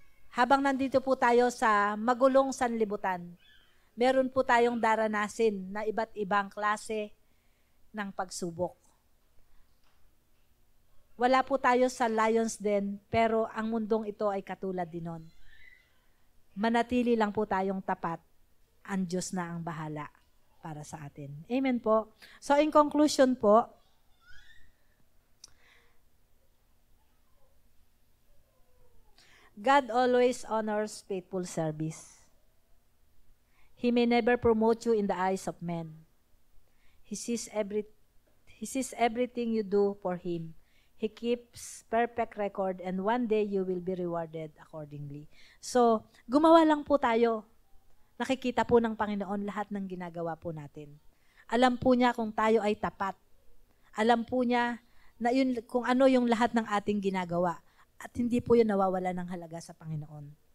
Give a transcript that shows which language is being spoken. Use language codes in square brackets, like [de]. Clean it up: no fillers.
[tl] Habang nandito po tayo sa magulong sanlibutan, meron po tayong daranasin na iba't ibang klase ng pagsubok. Wala po tayo sa lion's den, pero ang mundong ito ay katulad din nun. Manatili lang po tayong tapat, ang Diyos na ang bahala para sa atin. Amen po. [en] So in conclusion po, God always honors faithful service. He may never promote you in the eyes of men. He sees everything you do for Him. He keeps perfect record and one day you will be rewarded accordingly. [tl] So, gumawa lang po tayo. Nakikita po ng Panginoon lahat ng ginagawa po natin. Alam po niya kung tayo ay tapat. Alam po niya na yun, kung ano yung lahat ng ating ginagawa. At hindi po yun nawawala ng halaga sa Panginoon.